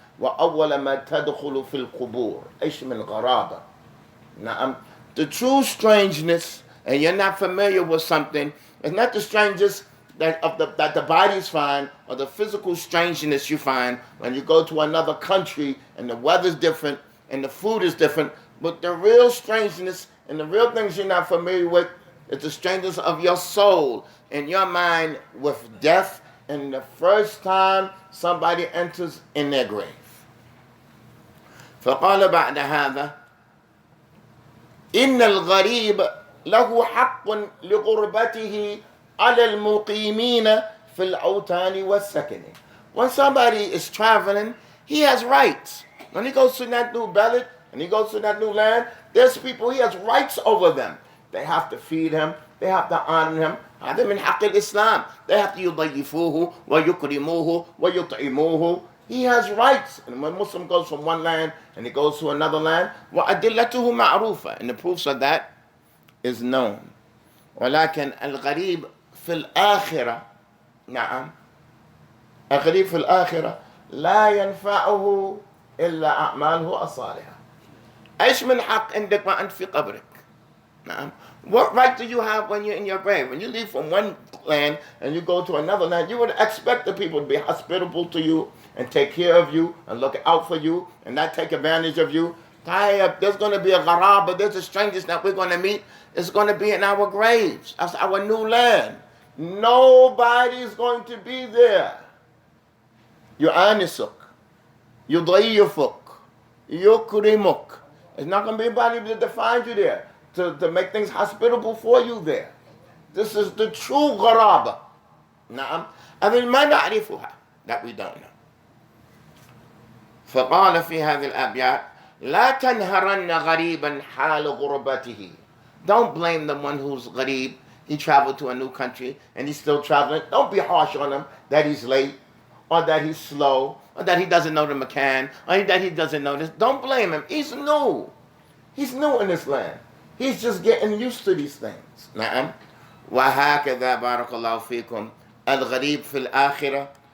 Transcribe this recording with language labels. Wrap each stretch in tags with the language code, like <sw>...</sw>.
<ar>وأول ما تدخل في القبور إيش من غرابة. نعم.</ar> <en>The true strangeness, and you're not familiar with something, it's not the strangest that the bodies find, or the physical strangeness you find when you go to another country and the weather's different and the food is different. But the real strangeness and the real things you're not familiar with is the strangeness of your soul and your mind with death, and the first time somebody enters in their grave.</en> <ar>فقال بعد هذا إن الغريب له حق لغربته على المقيمين في الأوطان والسكن.</ar> <en>When somebody is traveling, he has rights. When he goes to that new ballot and he goes to that new land, there's people, he has rights over them. They have to feed him, they have to honor him.</en> <ar>هذا من حق الإسلام.</ar> <en>They have to</en> <ar>يضيفوه ويكرموه ويطعموه.</ar> <en>He has rights. And when a Muslim goes from one land and he goes to another land,</en> <ar>وأدلته معروفة.</ar> <en>And the proofs of that is known.</en> <ar>ولكن الغريب في الآخرة، نعم، الغريب في الآخرة لا ينفعه إلا أعماله الصالحة. إيش من حق عندك وأنت في قبرك؟ نعم.</ar> <en>What right do you have when you're in your grave? When you leave from one land and you go to another land, you would expect the people to be hospitable to you and take care of you and look out for you and not take advantage of you. There's going to be a gharaba, there's a strangers that we're going to meet. It's going to be in our graves. That's our new land. Nobody's going to be there.</en> <ar>يؤانسك يضيفك يكرمك.</ar> <en>It's not going to be anybody to find you there, to make things hospitable for you there. This is the true gharaba. نعم.</en> <ar>أبل ما نعرفها,</ar> <en>that we don't know.</en> <ar>فقال في هذه الأبيات لا تنهرن غريبا حال غربته.</ar> <en>Don't blame the one who's gharib. He traveled to a new country and he's still traveling. Don't be harsh on him that he's late, or that he's slow, or that he doesn't know the Macan, or that he doesn't know this. Don't blame him. He's new. He's new in this land. He's just getting used to these things.</en> <ar>نعم. وهكذا بارك الله فيكم الغريب في الآخرة.</ar>